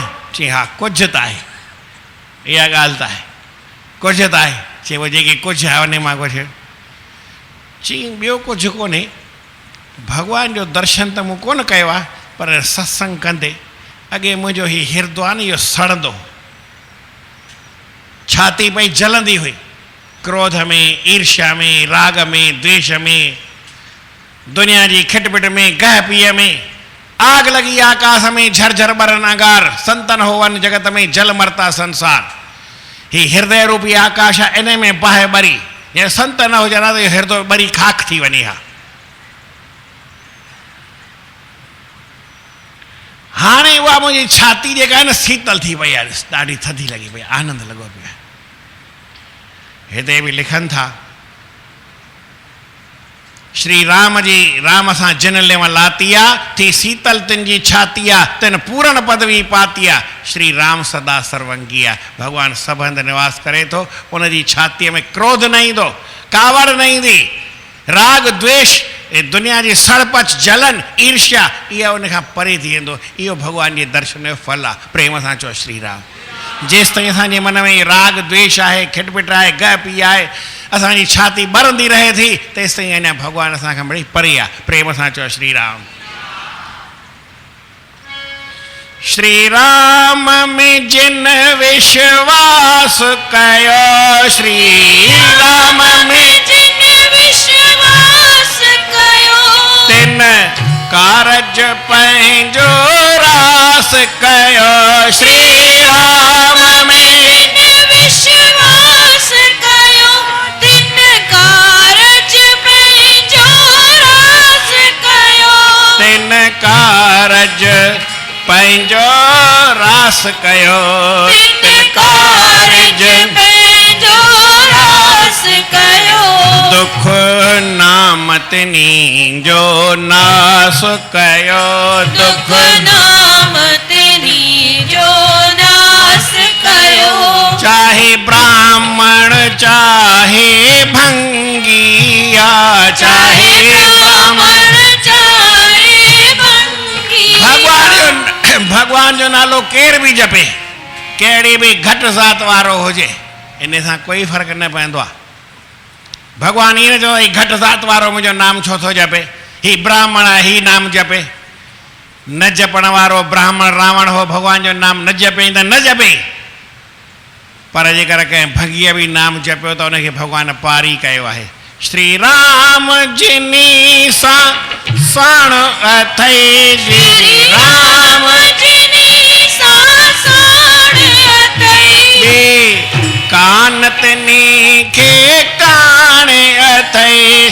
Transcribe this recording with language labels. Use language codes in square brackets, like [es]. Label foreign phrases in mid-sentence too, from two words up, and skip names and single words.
[sd] चई हा कुझु त आहे, इहा ॻाल्हि त आहे, कुझु त आहे। चई पोइ जेकी कुझु आहे उन मां कुझु? चई ॿियो कुझु कोन्हे, भॻवान जो दर्शन त मूं कोन कयो आहे, पर सत्संग कंदे अॻे मुंहिंजो हीउ हिरदो आहे न, इहो सड़ंदो, छाती पई जलंदी हुई, क्रोध में, ईर्ष्या में, राग में, द्वेष में, दुनिया जी खिटपिट में, गह पीअ में, [hi] आग लगी आकाश में, झरझर बरन अंगार, संतन होवन जगत में, जल मरता संसार। [sd] ही हृदय रूपी आकाश आहे, इन में बाहि ॿरी, जे संत न हुजनि हा त इहो हृदय ॿरी खाक थी वञे हा। हाणे उहा मुंहिंजी छाती जेका आहे न शीतल थी वई आहे, ॾाढी थधी लॻी पई, आनंद लॻो पियो आहे। हिते बि लिखनि था, श्री राम जी राम सां जिन लेव लातिया थी शीतल तिन जी छाती आहे, तिन पूर्ण पदवी पाती आहे, श्री राम सदा सर्वंगी आहे। भगवान सभ हंधि निवास करे थो, उनजी छातीअ में क्रोध न ईंदो, कावड़ न ईंदी, राग द्वेष, दुनिया जी सड़पच जलन ईर्ष्या, इहा उनखां परे थी वेंदो। इहो भगवान जे दर्शन जो फल आहे। प्रेम सां चओ श्री राम। जेसि ताईं असांजे मन में राग द्वेष आहे, खिटपिट आहे, गह पी आहे, असांजी छाती ॿरंदी रहे थी, तेसि ताईं अञा भॻवान असांखां बड़ी परे आहे। प्रेम सां चओ श्री राम। श्री राम में जिन विश्वास कयो, श्री राम में जिन विश्वास कयो, तिन कारज पंहिंजो रास कयो। श्री राम में जिन विश्वास कयो, तिन कारज पंहिंजो रास कयो, तिन कारज पंहिंजो रास कयो, तिन कारज पंहिंजो रास कयो, दुख नाम तिनी जो नास कयो, दुख नाम तिनी जो नास कयो, चाहे ब्राह्मण चाहे भंगिया, चाहे ब्राह्मण चाहे भंगी, भगवान जो नालो केर भी जपे, कहिड़ी भी घटि ज़ात वारो हुजे, इन सां कोई फ़र्क़ु न पवंदो आहे। भगवान ईअं न चवंदो ही घटि ज़ात वारो मुंहिंजो नाम छो थो जपे, ही ब्राह्मण आहे ही नाम जपे। न जपण वारो ब्राह्मण रावण हो, भगवान जो नाम न जपे त न जपे, पर जेकर कंहिं भंगीअ बि नाम जपियो त उनखे भगवान पारी कयो आहे। श्री राम जिनी सां साण अथई, श्री राम जिनी सां साण अथई, बे कान तिनी खे कान अथई,